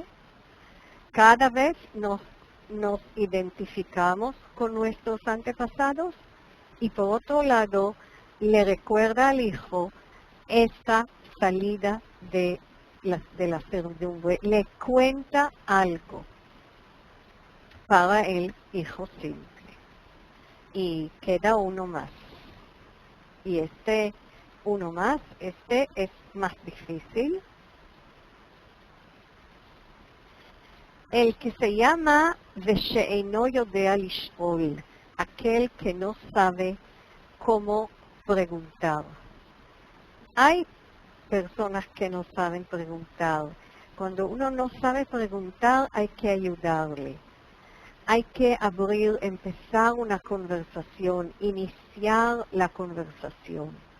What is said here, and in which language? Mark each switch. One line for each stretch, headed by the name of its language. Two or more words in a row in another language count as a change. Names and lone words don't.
Spanish: Cada vez nos identificamos con nuestros antepasados y por otro lado le recuerda al hijo esta salida de la servidumbre, le cuenta algo para el hijo simple. Y queda uno más. Y este uno más, este es más difícil. El que se llama
Hebrew: ושאינו יודע לשאול,
Spanish: aquel que no sabe cómo preguntar. Hay personas que no saben preguntar. Cuando uno no sabe preguntar, hay que ayudarle. Hay que empezar una conversación, iniciar la conversación.